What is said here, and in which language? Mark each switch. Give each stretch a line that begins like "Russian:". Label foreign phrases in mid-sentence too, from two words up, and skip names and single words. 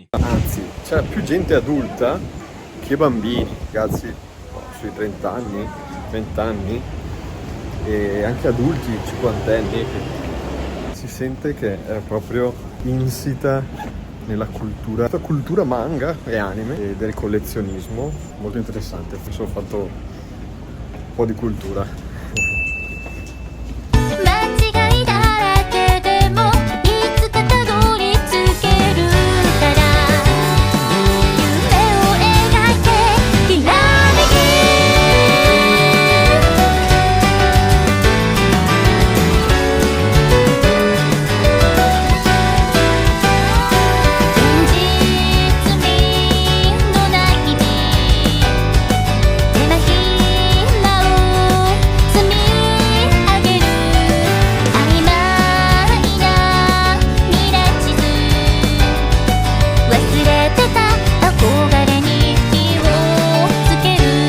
Italian: Anzi, c'è più gente adulta che bambini, ragazzi sui 30 anni, 20 anni e anche adulti, cinquantenni. Si sente che è proprio insita nella cultura manga e anime e del collezionismo, molto interessante. Penso ho fatto un po' di cultura.
Japanese: 間違いだらけでもいつかたどり着けるから夢を描いてきらめき現実味のない日々手間暇を積み上げる曖昧な未来地図忘れてた憧れに火をつける